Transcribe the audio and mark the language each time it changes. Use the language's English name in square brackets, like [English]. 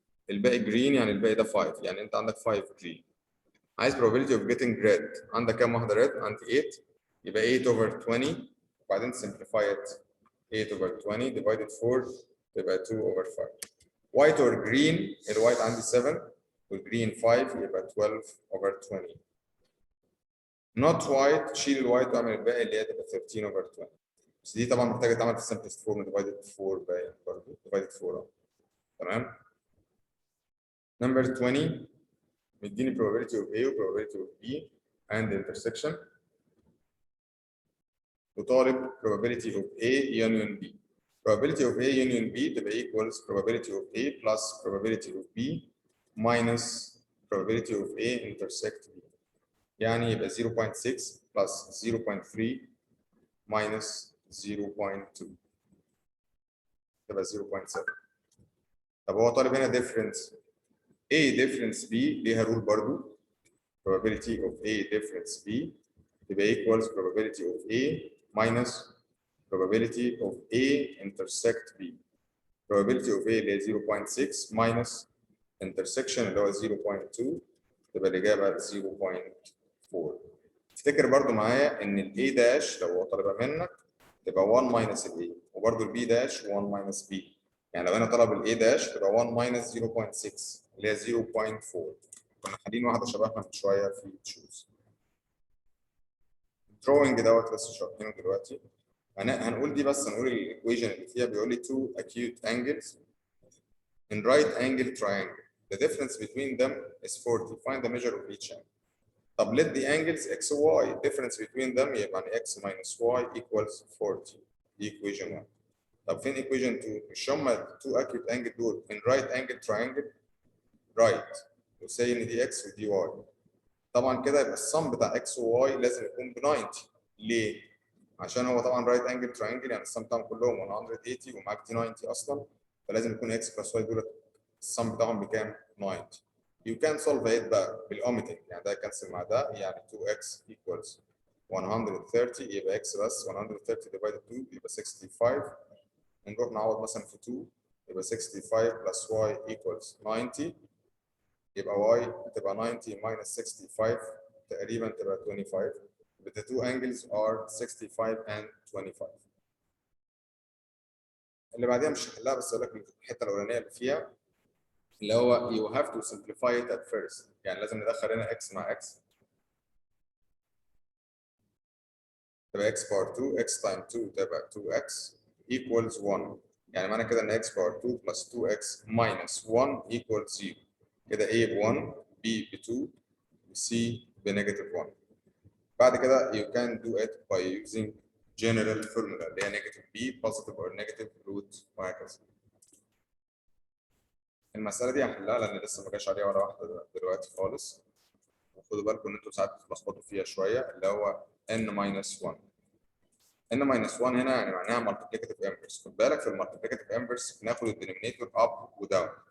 [Arabic] الباقي green يعني الباقي ده 5 يعني انت عندك 5 green. عايز [English] probability of getting red. [Arabic] عندك كام واحدة red؟ عندي 8 يبقى 8 over 20 وبعدين [English] simplify it [Arabic] 8 over 20 divided 4 يبقى 2 over 5. [English] White or green [Arabic] الوايت عندي 7 والجرين 5 يبقى 12 over 20. Not white شيل الوايت واعمل الباقي اللي هي تبقى 13 over 20. بس دي طبعا محتاجه تعمل في simplest form divided 4 باين برضه divided 4 تمام. [English] Number 20 [Arabic] مديني [English] probability of A و probability of B and intersection [Arabic] وطالب [English] probability of A union B. Probability of A union B تبقى equals probability of A plus probability of B minus probability of A intersect B. [Arabic] يعني يبقى 0.6 plus 0.3 minus 0.2 تبقى 0.7. طب هو طالب هنا [English] difference A difference B [Arabic] ليها رول برضو [English] probability of A difference B تبقى equals probability of A minus probability of A intersect B. [Arabic] probability of A اللي هي 0.6 minus intersection اللي هو 0.2 تبقى الإجابة 0.4. افتكر برضو معايا إن ال A داش لو هو طالبها منك تبقى 1 minus ال A وبرضو ال B داش 1 minus B. يعني لو أنا طلب ال A داش تبقى 1 minus 0.6 اللي هي 0.4. كنا خالين واحدة شبهها من شوية في تشوز. الدروينج دوت لسه شارحينه دلوقتي. هنقول دي بس هنقول الايكويشن اللي فيها بيقول لي [English] two acute angles in right angle triangle. The difference between them is 40. Find the measure of each angle. [Arabic] طب [English] let the angles x y difference between them [Arabic] يبقى [English] x minus y equals 40. [Arabic] دي equation 1. طب فين equation 2؟ مش هما two acute angle دول in right angle triangle right وسي ان دي x ودي y. طبعا كده يبقى السم بتاع x و y لازم يكون ب 90. ليه؟ عشان هو طبعا رايت انجل تراينجل يعني السم بتاعهم كلهم 180 ومعاك دي 90 اصلا فلازم يكون x بلس y دول السم بتاعهم بكام؟ 90. [English] You can solve it [Arabic] بقى بالاوميتنج يعني ده يكنسل مع ده يعني 2x equals 130 يبقى x بس 130 divided 2 يبقى 65 نروح نعوض مثلا في 2 يبقى 65 plus y equals 90 يبقى y تبقى 90 minus 65 تقريبا تبقى 25. [English] But the two angles are 65 and 25. [Arabic] اللي بعديها مش هحلها بس اقول لك الحته الاولانيه اللي فيها اللي هو [English] you have to simplify it at first [Arabic] يعني لازم ندخل هنا x مع x تبقى x power 2 x times 2 تبقى 2x equals 1 يعني معنى كده ان x power 2 plus 2x minus 1 equals 0 كده a ب 1 b ب 2 و c بنيجاتيف 1. بعد كده [English] you can do it by using general formula [Arabic] اللي هي negative b positive or negative root وهكذا. المسألة دي هحلها لأن لسه ما جاش عليها ولا واحدة دلوقتي خالص. وخدوا بالكم إن أنتوا ساعات بتتلخبطوا فيها شوية اللي هو n-1. n-1 هنا يعني معناها multiplicative inverse. خد بالك في المالتيبليكاتيف inverse بناخد الدينومينيتور up وداون.